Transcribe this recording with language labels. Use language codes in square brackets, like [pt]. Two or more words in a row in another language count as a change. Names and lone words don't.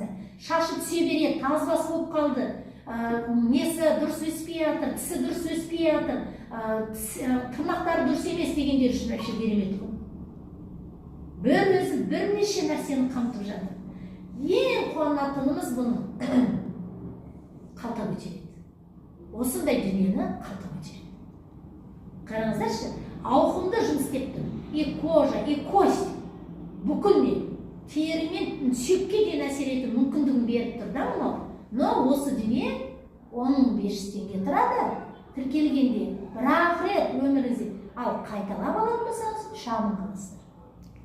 [kk] Шашы түсе береді, тазбас болып қалды. Несі дұрыс өспей жатыр, тісі дұрыс өспей жатыр, тырнақтары дұрыс емес дегендер үшін вообще керемет ғой. Бір өзі бірнеше нәрсені қамтып жатыр. Ең қуанатынымыз бұны қалта көтереді. Осындай дүниені қалта көтереді. Қараңыздаршы, ауқымды жұмыс істеп тұр. [ru] И кожа, и кость [kk] бүкілмен, терімен сүйекке дейін әсер ету мүмкіндігін беріп тұр да мынау. Но осы дүние 10.500 теңге тұрады тіркелгенде. Бірақ рет өміріңізде. Ал қайталап алатын болсаңыз, шағын қаласыздар.